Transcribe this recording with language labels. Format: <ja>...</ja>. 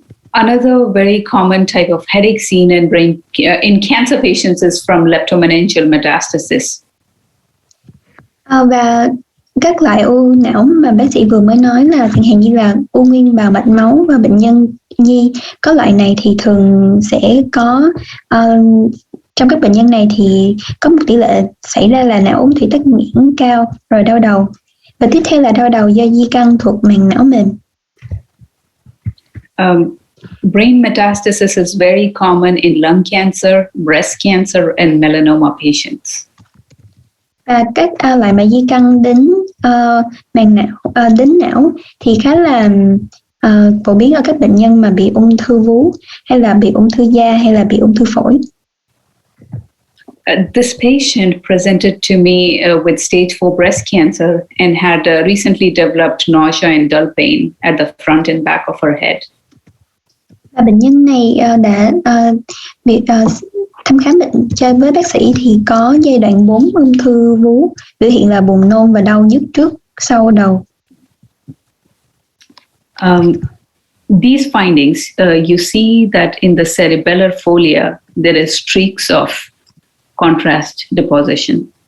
<en>Another very common type of headache seen in in cancer patients is from leptomeningeal metastasis.</en> <vi>Và các loại u não mà bác sĩ vừa mới nói là chẳng hạn như là u nguyên bào mạch máu và bệnh nhân nhi, có loại này thì thường sẽ có trong các bệnh nhân này thì có một tỷ lệ xảy ra là não ung thủy tắc nghẽn cao, rồi đau đầu, và tiếp theo là đau đầu do di căn thuộc màng não mềm.</vi> <en>Brain metastasis is very common in lung cancer, breast cancer, and melanoma patients.</en> <vi>Và các loại mà di căn đến màng não, đến não thì khá là phổ biến ở các bệnh nhân mà bị ung thư vú, hay là bị ung thư da, hay là bị ung thư phổi.</vi> <en>This patient presented to me with stage 4 breast cancer and had recently developed nausea and dull pain at the front and back of her head.</en> <vi>Và bệnh nhân này đã bị thăm khám bệnh với bác sĩ thì có giai đoạn 4 ung thư vú, biểu hiện là buồn nôn và đau nhức trước sau đầu.</vi> <en>These findings, you see that in the cerebellar folia there is streaks of contrast deposition.</en>